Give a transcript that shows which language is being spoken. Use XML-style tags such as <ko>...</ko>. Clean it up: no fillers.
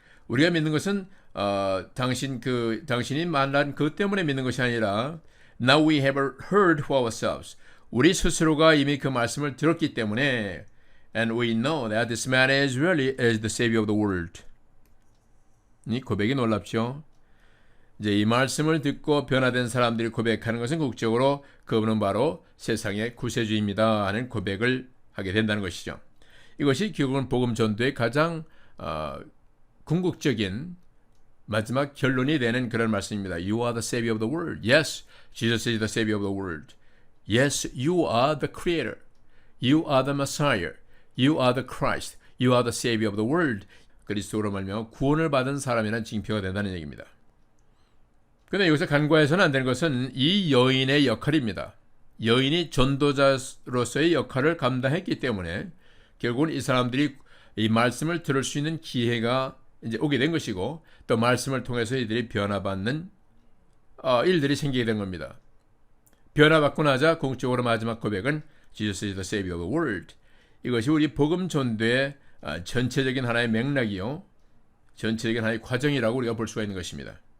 <ko>우리가 믿는 것은 당신이 말한 그 때문에 믿는 것이 아니라</ko> <en>Now we have heard for ourselves.</en> <ko>우리 스스로가 이미 그 말씀을 들었기 때문에</ko> <en>And we know that this man is really is the Savior of the world.</en> <ko>이 고백이 놀랍죠? 이제 이 말씀을 듣고 변화된 사람들이 고백하는 것은 국적으로 그분은 바로 세상의 구세주입니다 하는 고백을 하게 된다는 것이죠. 이것이 결국은 복음 전도의 가장 궁극적인 마지막 결론이 되는 그런 말씀입니다.</ko> <en>You are the Savior of the world. Yes, Jesus is the Savior of the world. Yes, you are the Creator. You are the Messiah. You are the Christ. You are the Savior of the world.</en> <ko>그리스도로 말미암아 구원을 받은 사람이라는 징표가 된다는 얘기입니다. 그런데 여기서 간과해서는 안 되는 것은 이 여인의 역할입니다. 여인이 전도자로서의 역할을 감당했기 때문에 결국은 이 사람들이 이 말씀을 들을 수 있는 기회가 이제 오게 된 것이고, 또 말씀을 통해서 이들이 변화받는 일들이 생기게 된 겁니다. 변화받고 나자 공적으로 마지막 고백은</ko> <en>Jesus is the Savior of the world.</en> <ko>이것이 우리 복음 전도의 전체적인 하나의 맥락이요, 전체적인 하나의 과정이라고 우리가 볼 수가 있는 것입니다.</ko>